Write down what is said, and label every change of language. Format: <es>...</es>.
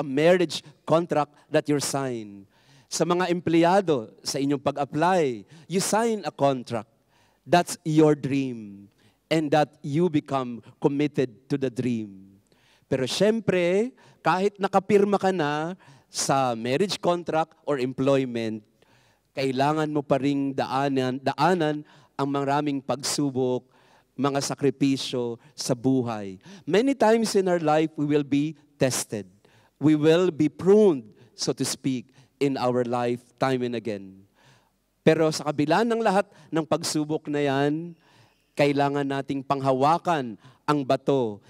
<en>A marriage contract that you sign.</en> <tl>Sa mga empleyado, sa inyong pag-apply,</tl> <en>you sign a contract. That's your dream. And that you become committed to the dream.</en> <tl>Pero syempre, kahit nakapirma ka na sa marriage contract or employment, kailangan mo pa ring daanan ang maraming pagsubok, mga sakripisyo sa buhay.</tl> <en>Many times in our life, we will be tested. We will be pruned, so to speak, in our life time and again.</en> <tl>Pero sa kabila ng lahat ng pagsubok na yan, kailangan nating panghawakan ang bato.</tl>